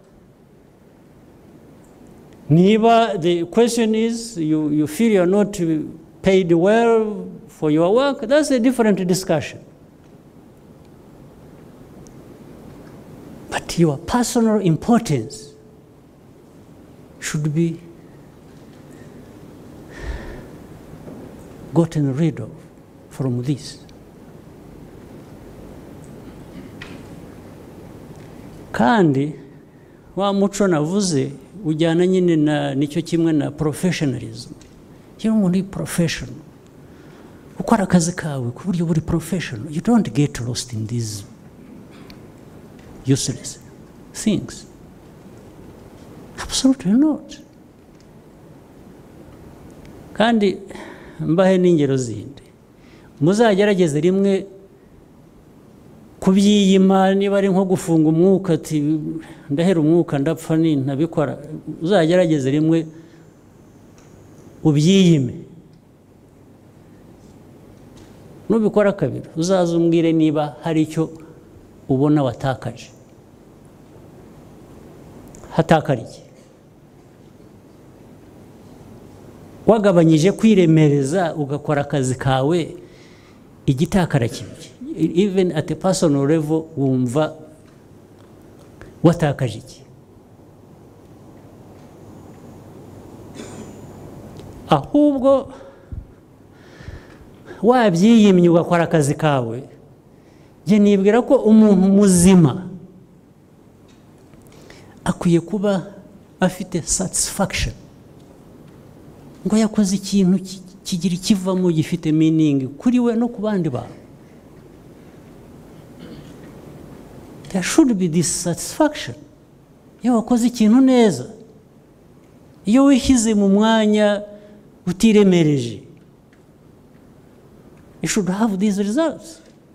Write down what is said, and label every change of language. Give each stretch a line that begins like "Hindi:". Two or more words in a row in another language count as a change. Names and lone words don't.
English: Niba the question is you feel you're not paid well for your work, that's a different discussion. But your personal importance should be gotten rid of from this.
Kinyarwanda: Kandi wa muco navuze ujyana nyine na nicyo kimwe na professionalism. Iyo umuntu ari professional, ukora akazi kawe ku buryo buri professional,
English: you don't get lost in these useless things. Absolutely not.
Kinyarwanda: Kandi mbahe n'ingero zindi, muzagerageze rimwe kubyiyima. Niba ari nko gufunga umwuka, ati ndahera umwuka ndapfa ntabikora, uzagerageze rimwe ubyiyime. nubikora kabiri uzaza umbwire niba hari icyo ubona watakaje. Hatakariye wagabanyije kwiremereza ugakora akazi kawe, igitakara kibye.
English: Even at a personal level
Kinyarwanda: wumva watakaje iki? Ahubwo wabyiyimye ugakora akazi kawe, njye nibwira ko umuntu muzima akwiye kuba afite satisfaction ngo yakoze ikintu kigira ikivamo gifite meaning kuri we no ku bandi bantu.
English: There should be this satisfaction.
Kinyarwanda: Iyo wakoze ikintu neza, iyo wishyize mu mwanya utiremereje,
English: you should have these results.